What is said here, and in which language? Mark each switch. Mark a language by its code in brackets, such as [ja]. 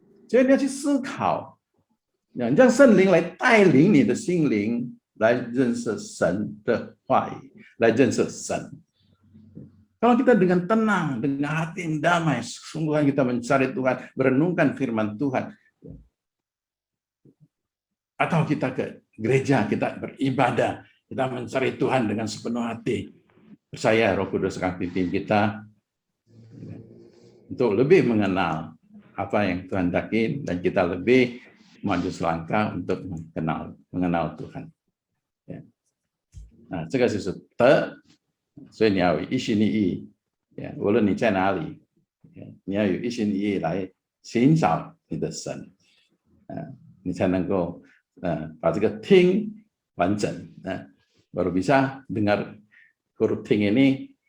[zh] 所以你要去思考，让圣灵来带领你的心灵，来认识神的话语，来认识神。 [id] Kalau kita dengan tenang, dengan hati yang damai, sungguh kita mencari Tuhan, merenungkan firman Tuhan, atau kita ke gereja, kita beribadah, kita mencari Tuhan dengan sepenuh hati. Percaya Roh Kudus akan pimpin kita untuk lebih mengenal apa yang Tuhan hendaki dan kita lebih maju selangkah untuk mengenal Tuhan. Ya. [zh] Nah, 这个就是德，所以你要有一心一意，无论你在哪里，你要有一心一意来寻找你的神，你才能够把这个听完整， [id] baru bisa dengar huruf ting ini